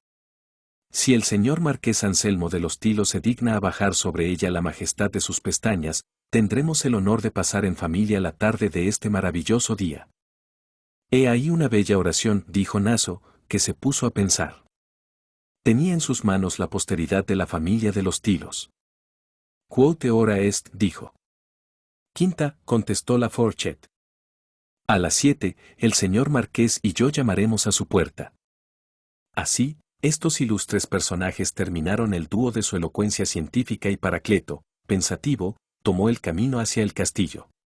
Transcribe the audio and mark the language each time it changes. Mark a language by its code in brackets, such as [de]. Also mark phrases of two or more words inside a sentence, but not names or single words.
[es] Si el señor Marqués Anselmo de los Tilos se digna a bajar sobre ella la majestad de sus pestañas, tendremos el honor de pasar en familia la tarde de este maravilloso día. He ahí una bella oración, dijo Naso, que se puso a pensar. Tenía en sus manos la posteridad de la familia de los Tilos. [la] Quote ora est, [es] dijo. Quinta, contestó la Forchet. A las 7, el señor Marqués y yo llamaremos a su puerta. Así, estos ilustres personajes terminaron el dúo de su elocuencia científica y Paracleto, pensativo, tomó el camino hacia el castillo.